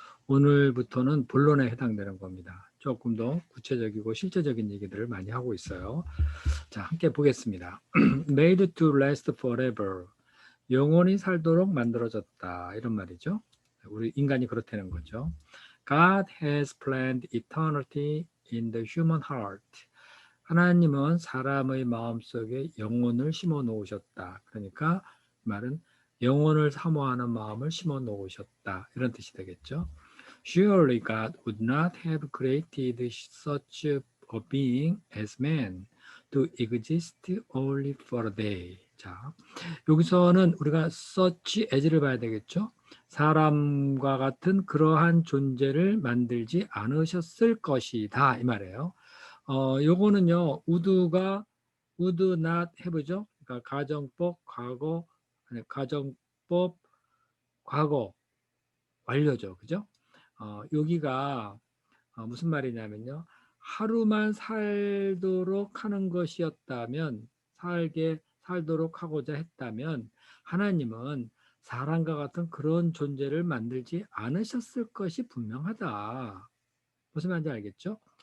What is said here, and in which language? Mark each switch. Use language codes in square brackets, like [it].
[ko] 오늘부터는 본론에 해당되는 겁니다. 조금 더 구체적이고 실제적인 얘기들을 많이 하고 있어요. [en] 자, 함께 보겠습니다. Made to last forever. [ko] 영원히 살도록 만들어졌다. 이런 말이죠. 우리 인간이 그렇다는 거죠. [en] God has planned eternity in the human heart. [ko] 하나님은 사람의 마음속에 영혼을 심어 놓으셨다. 그러니까 말은 영혼을 사모하는 마음을 심어 놓으셨다. 이런 뜻이 되겠죠. [en] Surely God would not have created such a being as man to exist only for a day. [ko] 자, 여기서는 우리가 such as를 봐야 되겠죠. 사람과 같은 그러한 존재를 만들지 않으셨을 것이다 이 말이에요. 요거는요 would not have 죠. 그러니까 가정법 과거 아니 가정법 과거 완료죠, 그죠? 여기가 무슨 말이냐면요. 하루만 살도록 하는 것이었다면 살도록 하고자 했다면 하나님은 사람과 같은 그런 존재를 만들지 않으셨을 것이 분명하다. 무슨 말인지 알겠죠?